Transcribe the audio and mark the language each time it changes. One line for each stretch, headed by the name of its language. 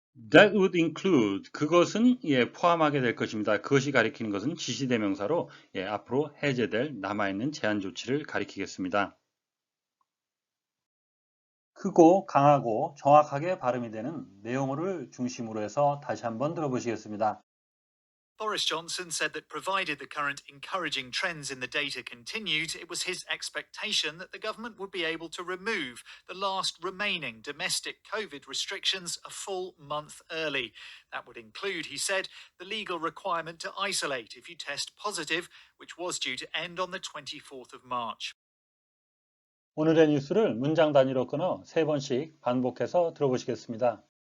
English: That would include,
Korean: 그것은 포함하게 될 것입니다. 그것이 가리키는 것은 지시대명사로 앞으로 해제될 남아있는 제한 조치를 가리키겠습니다. 크고 강하고 정확하게 발음이 되는 내용어를 중심으로 해서 다시 한번 들어보시겠습니다.
English: Boris Johnson said that provided the current encouraging trends in the data continued, it was his expectation that the government would be able to remove the last remaining domestic COVID restrictions a full month early. That would include, he said, the legal requirement to isolate if you test positive, which was due to end on the 24th of March.
Korean: 오늘의 뉴스를 문장 단위로 끊어 세 번씩 반복해서 들어보시겠습니다.